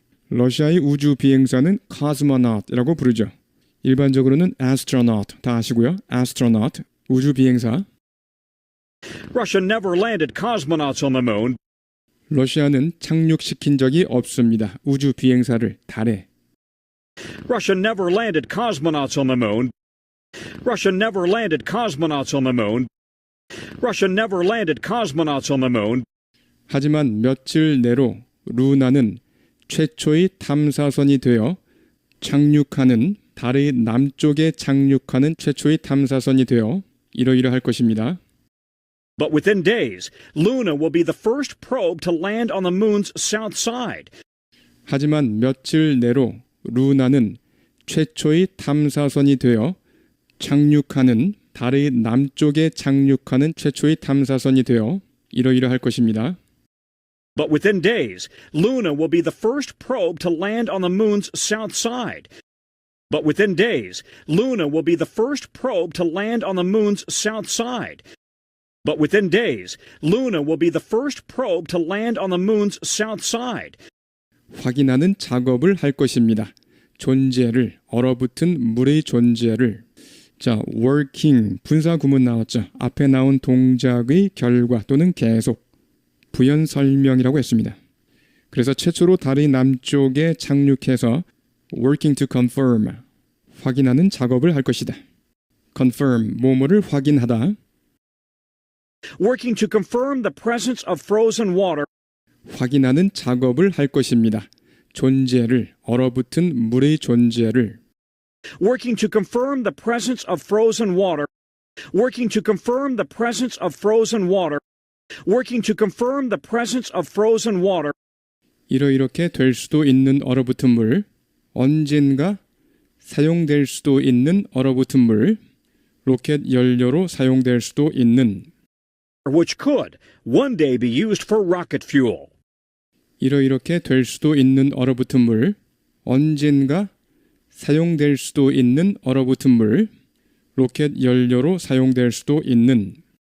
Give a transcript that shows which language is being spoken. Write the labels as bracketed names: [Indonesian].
[Korean] 러시아의 우주 비행사는 cosmonaut이라고 부르죠. 일반적으로는 astronaut 다 아시고요. astronaut, 우주 비행사. [English] Russia never landed cosmonauts on the moon. [Korean] 러시아는 착륙시킨 적이 없습니다. 우주 비행사를 달에. [English] Russia never landed cosmonauts on the moon. Russia never landed cosmonauts on the moon. Russia never landed cosmonauts on the moon. [Korean] 하지만 며칠 내로 루나는 최초의 탐사선이 되어 착륙하는 달의 남쪽에 착륙하는 최초의 탐사선이 되어 이러이러할 것입니다. [English] But within days, Luna will be the first probe to land on the moon's south side. [Korean] 하지만 며칠 내로 루나는 최초의 탐사선이 되어 착륙하는 달의 남쪽에 착륙하는 최초의 탐사선이 되어 이러이러할 것입니다. [English] But within days, Luna will be the first probe to land on the moon's south side. But within days, Luna will be the first probe to land on the moon's south side. But within days, Luna will be the first probe to land on the moon's south side. [Korean] 확인하는 작업을 할 것입니다. 존재를, 얼어붙은 물의 존재를. 자, working, 분사 구문 나왔죠. 앞에 나온 동작의 결과 또는 계속. 부연 설명이라고 했습니다. 그래서 최초로 달의 남쪽에 착륙해서 [English] working to confirm, [Korean] 확인하는 작업을 할 것이다. confirm, 뭐뭐를 확인하다. [English] Working to confirm the presence of frozen water. [Korean] 확인하는 작업을 할 것입니다. 존재를, 얼어붙은 물의 존재를. [English] Working to confirm the presence of frozen water. Working to confirm the presence of frozen water. Working to confirm the presence of frozen water. [Korean] 이렇게 될 수도 있는 얼어붙은 물, 언젠가 사용될 수도 있는 얼어붙은 물, 로켓 연료로 사용될 수도 있는 [English] which could one day be used for rocket fuel. [Korean] 이렇게 될 수도 있는 얼어붙은 물, 언젠가 사용될 수도 있는 얼어붙은 물, 로켓 연료로 사용될 수도 있는